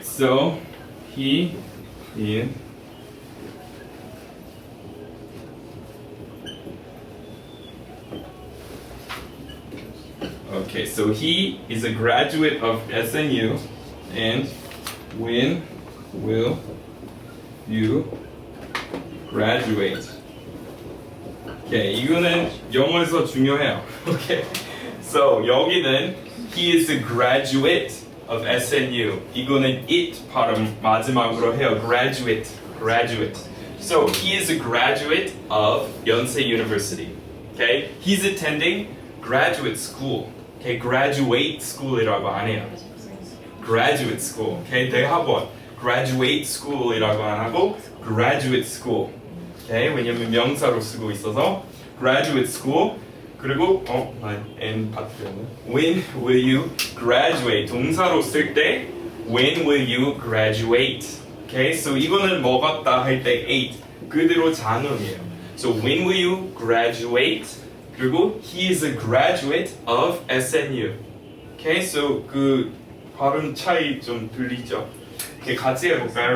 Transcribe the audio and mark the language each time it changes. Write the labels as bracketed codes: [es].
[en] So he in Okay, so he is a graduate of SNU, and when will you graduate? [ko] Okay, 이거는 영어에서 중요해요. [en] Okay, so 여기는 he is a graduate of SNU. [ko] 이거는 it 발음 마지막으로 해요. [en] graduate, graduate. So he is a graduate of Yonsei University. Okay, he's attending graduate school. [ko] Okay, graduate school이라고 안 해요. [en] graduate school. [ko] Okay, 대학원 graduate school이라고 안 하고 graduate school. Okay, 왜냐면 명사로 쓰고 있어서 graduate school. 그리고 N 파트는 [en] when will you graduate [ko] 동사로 쓸 때 [en] when will you graduate. Okay, so [ko] 이거는 뭐 같다 할 때 eight 그대로 잔음이에요. [en] So when will you graduate? 그리고 he is a graduate of SNU. [ko] Okay, so 그 발음 차이 좀 들리죠? Okay, 같이 해볼까요?